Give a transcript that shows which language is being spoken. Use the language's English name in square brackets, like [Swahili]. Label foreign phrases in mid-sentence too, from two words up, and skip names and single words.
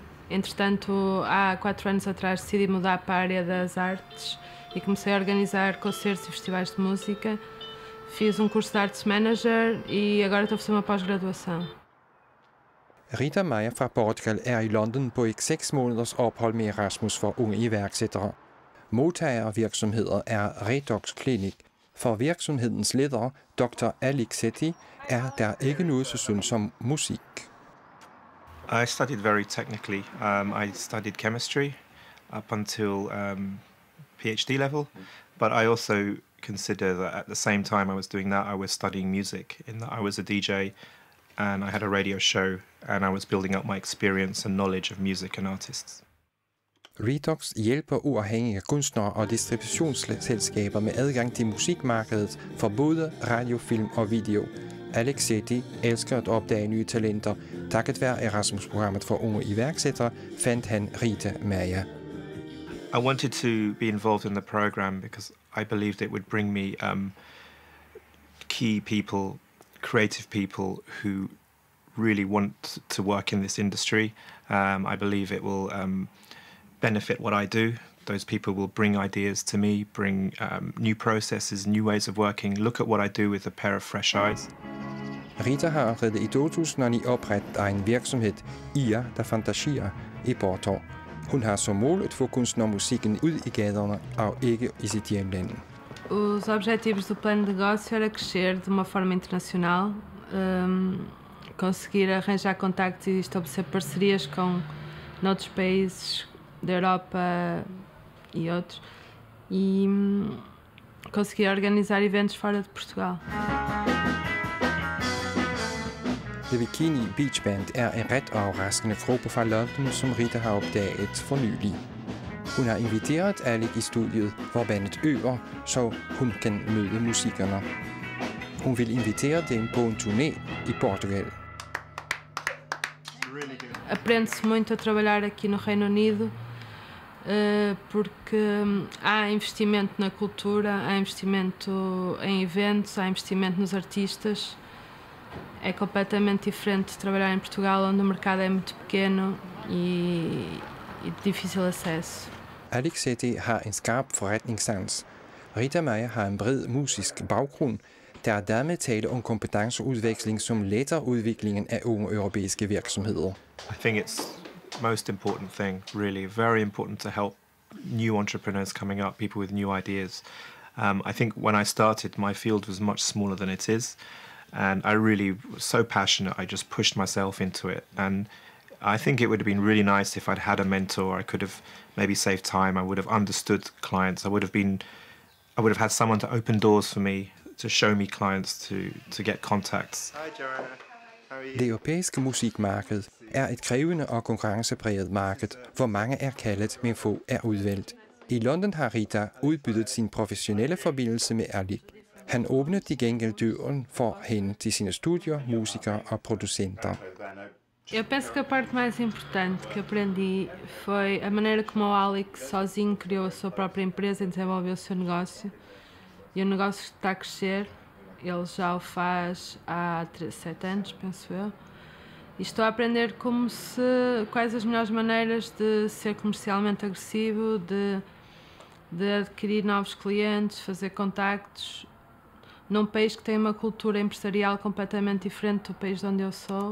[Portuguese] Entretanto, há 4 anos atrás decidi mudar para a área das artes e comecei a organizar concertos e festivais de música. Fiz curso de [English] Arts Manager [Portuguese] e agora estou a fazer uma pós-graduação. [Danish] Rita Meyer fra Portugal er i London på et 6 måneders ophold med Erasmus for unge iværksættere. Modtagervirksomheder er Redox Clinic. For virksomhedens leder, Dr. Alex Sethi, er der ikke noget så synd som musik. [English] I studied very technically. I studied chemistry up until PhD level, but I also consider that at the same time I was doing that, I was studying music, in that I was a DJ and I had a radio show and I was building up my experience and knowledge of music and artists. [Danish] Redox hjælper uafhængige kunstnere og distributionsselskaber med adgang til musikmarkedet for både radio, film og video. Alex Sethi elsker at opdage nye talenter. Takket være Erasmus-programmet for unge iværksættere fandt han Rita Meyer. [English] I wanted to be involved in the program because I believed it would bring me key people, creative people who really want to work in this industry. I believe it will benefit what I do. Those people will bring ideas to me, bring new processes, new ways of working, look at what I do with a pair of fresh eyes. [Danish] Rita har allerede i 2009 oprettet en virksomhed, IA da Fantasia, i Porto. Hun har som mål at få kunstnermusikken ud i gaderne og ikke i sit hjemland. [Portuguese] Os objetivos do plano de negócio era crescer de uma forma internacional, conseguir arranjar contactos e estabelecer parcerias com outros países da Europa e outros, e conseguir organizar eventos fora de Portugal. [Danish] The Bikini Beach Band er en ret overraskende gruppe fra London, som Rita har opdaget for nylig. Hun har inviteret Alex i studiet, hvor bandet øver, så hun kan møde musikerne. Hun vil invitere dem på en turné i Portugal. [Portuguese] Aprende-se muito a trabalhar aqui no Reino Unido, porque há investimento na cultura, há investimento em eventos, há investimento nos artistas. É completamente diferente de trabalhar em Portugal, onde o mercado é muito pequeno e de difícil acesso. [Danish] Alex Sethi har en skarp forretningssans. Rita Meyer har en bred musisk baggrund. Der er dermed tale om kompetenceudveksling, som letter udviklingen af unge europæiske virksomheder. [English] I think it's most important thing, really, very important to help new entrepreneurs coming up, people with new ideas. I think when I started, my field was much smaller than it is. And I really was so passionate, I just pushed myself into it. And I think it would have been really nice if I'd had a mentor. I could have maybe saved time. I would have understood clients. I would have had someone to open doors for me, to show me clients, to get contacts. Hi, Joanna. How are you? [Danish] Det europæiske musikmarked er et krævende og konkurrencepræget marked, hvor mange er kaldet, men få er udvalgt. I London har Rita udbyttet sin professionelle forbindelse med Alex. Han åbnede de gengæld døren for hende til sine studier, musikere og producenter. [Portuguese] Eu penso que a parte mais importante que aprendi foi a maneira como o Alex sozinho criou a sua própria empresa e desenvolveu o seu negócio. E o negócio está a crescer, ele já o faz há 7 anos, penso eu. E estou a aprender quais as melhores maneiras de ser comercialmente agressivo, de adquirir novos clientes, fazer contactos num país que tem uma cultura empresarial completamente diferente do país onde eu sou.